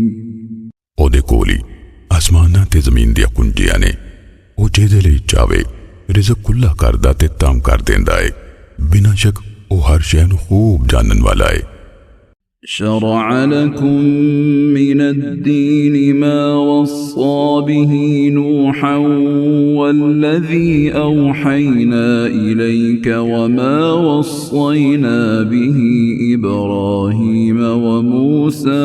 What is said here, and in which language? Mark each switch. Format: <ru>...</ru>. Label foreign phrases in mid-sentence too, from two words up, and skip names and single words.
<pa>ਉਹਦੇ ਕੋਲ ਹੀ ਆਸਮਾਨਾਂ ਤੇ ਜ਼ਮੀਨ ਦੀਆਂ ਕੁੰਜੀਆਂ ਨੇ, ਉਹ ਜਿਹਦੇ ਲਈ ਚਾਵੇ ਰਿਜ਼ਕ ਖੁੱਲਾ ਕਰਦਾ ਤੇ ਤਾਮ ਕਰ ਦਿੰਦਾ ਹੈ। ਬਿਨਾਂ ਸ਼ੱਕ ਉਹ ਹਰ ਸ਼ੈ ਨੂੰ ਖੂਬ ਜਾਣਨ ਵਾਲਾ ਹੈ۔</pa> <ar>شرع لكم من الدين ما وصى به نوحا والذي أوحينا إليك وما وصينا به إبراهيم وموسى</ar>